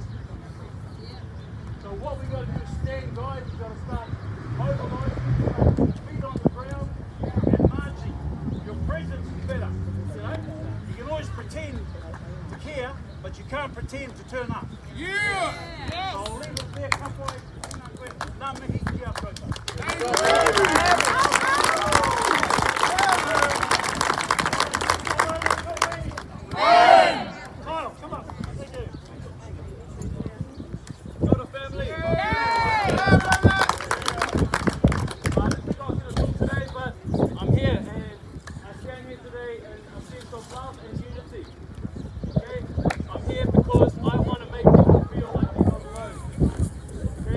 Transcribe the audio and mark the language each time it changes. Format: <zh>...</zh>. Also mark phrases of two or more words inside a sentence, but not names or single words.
<en>So what we got to do is stand, guys. We've got to start mobilising, feet on the ground, and marching. Your presence is better. You know, you can always pretend to care, but you can't pretend to turn up. Yeah! So I'll leave it there,</en> <mi>kapoe, nā mihi ki a koutou.</mi> <en>Kyle, come on. Thank you.</en> <mi>Kia ora,</mi> <en>family. I didn't think I was going to talk today, but I'm here, and I stand here today in a sense of love and unity. Okay? I'm here because I want to make people feel like they're on the road. Okay?</en>